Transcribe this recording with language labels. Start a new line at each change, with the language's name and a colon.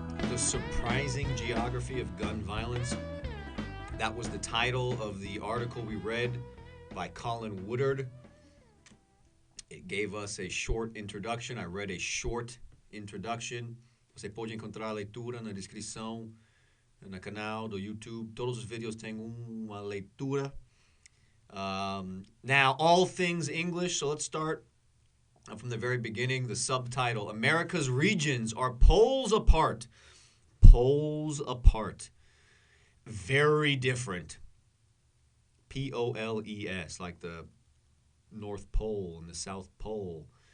English: The surprising geography of gun violence. That was the title of the article we read by Colin Woodard. It gave us a short introduction. I read a short introduction.
Portuguese: Você pode encontrar a leitura na descrição, no canal do YouTube. Todos os vídeos têm uma leitura.
English: Now, all things English. So let's start from the very beginning. The subtitle: America's regions are poles apart. Poles apart. Very different. Poles, like the North Pole and the South Pole.